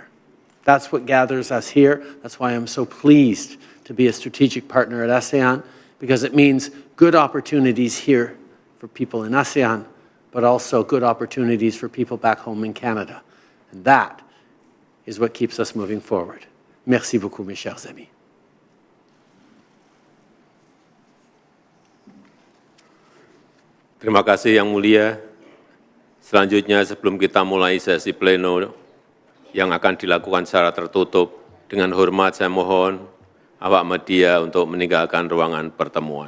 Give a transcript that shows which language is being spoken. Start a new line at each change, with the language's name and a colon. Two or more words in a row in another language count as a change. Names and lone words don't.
English: That's what gathers us here. That's why I'm so pleased to be a strategic partner at ASEAN, because it means good opportunities here for people in ASEAN, but also good opportunities for people back home in Canada. And that is what keeps us moving forward.
French: Merci beaucoup, mes chers amis.
Indonesian: Terima kasih Yang Mulia. Selanjutnya sebelum kita mulai sesi pleno yang akan dilakukan secara tertutup, dengan hormat saya mohon awak media untuk meninggalkan ruangan pertemuan.